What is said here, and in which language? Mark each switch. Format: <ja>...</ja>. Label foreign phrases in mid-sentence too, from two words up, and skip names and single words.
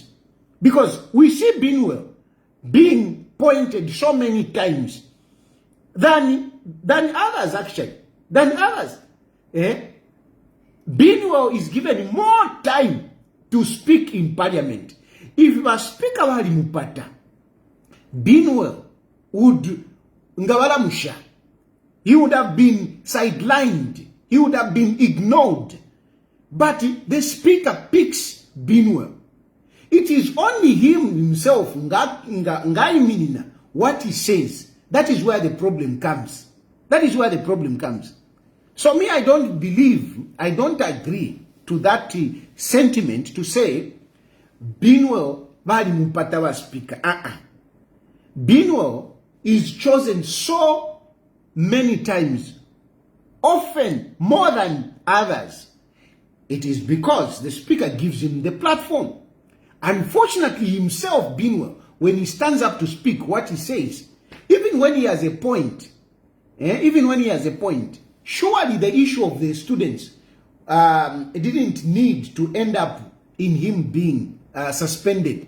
<en>Because we see Binwell being pointed so many times than others, actually. Than others. Binwell is given more time to speak in parliament. If a speaker</en> <bem>wali mupata,</bem> <en>Binwell would</en> <bem>ngawala musha.</bem> <en>He would have been sidelined. He would have been ignored. But the speaker picks Binwell. It is only him himself, what he says. That is where the problem comes. That is where the problem comes. So me, I don't agree to that sentiment to say,</en> <bem>Binwell vali mupatawa speaker.</bem> <en>Binwell is chosen so many times, often more than others. It is because the speaker gives him the platform. Unfortunately, himself, Binwell, when he stands up to speak, what he says, even when he has a point, surely the issue of the students didn't need to end up in him being suspended.</en>